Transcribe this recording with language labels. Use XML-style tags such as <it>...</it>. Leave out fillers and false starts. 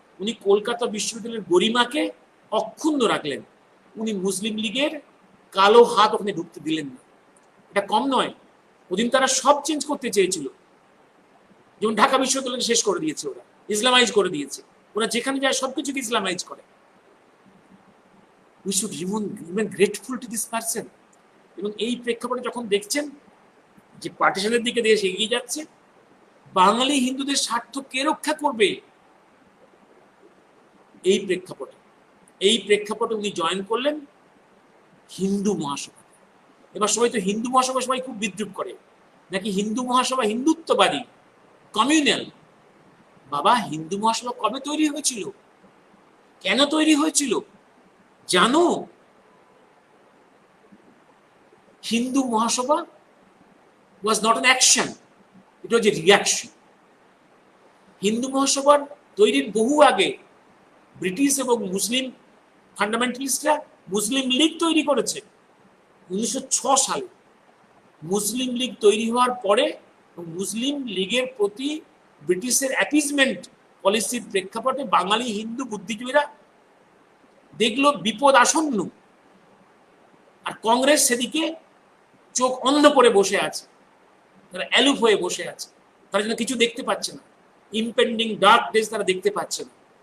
<bn>উনি কলকাতা বিশ্ববিদ্যালয়ের গরিমাকে অক্ষুণ্ণ রাখলেন, উনি মুসলিম লীগের কালো হাত ওখানে ঢুকতে দিলেন না। এটা কম নয়, ওদিন তারা সব চেঞ্জ করতে চেয়েছিল, যেমন ঢাকা বিশ্ববিদ্যালয়কে শেষ করে দিয়েছে, ওরা ইসলামাইজ করে দিয়েছে, ওরা যেখানে যায় সবকিছুকে ইসলামাইজ করে।</bn> <en>We should remain grateful to this person.</en> <bn>এবং এই প্রেক্ষাপটে যখন দেখছেন যে পার্টিশনের দিকে দেশ এগিয়ে যাচ্ছে, বাঙালি হিন্দুদের স্বার্থ কে রক্ষা করবে? এই প্রেক্ষাপটে উনি জয়েন করলেন হিন্দু মহাসভা। এবার সবাই তো হিন্দু মহাসভা সবাই খুব বিদ্রুপ করে, নাকি হিন্দু মহাসভা হিন্দুত্ববাদী, কমিউনাল। বাবা, হিন্দু মহাসভা কবে তৈরি হয়েছিল, কেন তৈরি হয়েছিল জানো?</bn> <en>Hindu Mahasabha was not an action, it was a reaction.</en> <bn>Hindu মহাসভার তৈরির বহু আগে ব্রিটিশ এবং মুসলিম ফান্ডামেন্টালিস্টরা মুসলিম লীগ তৈরি করেছে, 1906 সালে মুসলিম লীগ তৈরি হওয়ার পরে মুসলিম লীগের প্রতি ব্রিটিশের অ্যাপিজমেন্ট পলিসির প্রেক্ষাপটে বাঙালি হিন্দু বুদ্ধিজীবীরা দেখলো বিপদ আসন্ন, আর কংগ্রেস সেদিকে চোখ অন্ধ করে বসে আছে, তারা অ্যালুপ হয়ে বসে আছে, তারা যেন কিছু দেখতে পাচ্ছে না, ইম্পেন্ডিং ডার্ক ডেজ তারা দেখতে পাচ্ছে না।</bn>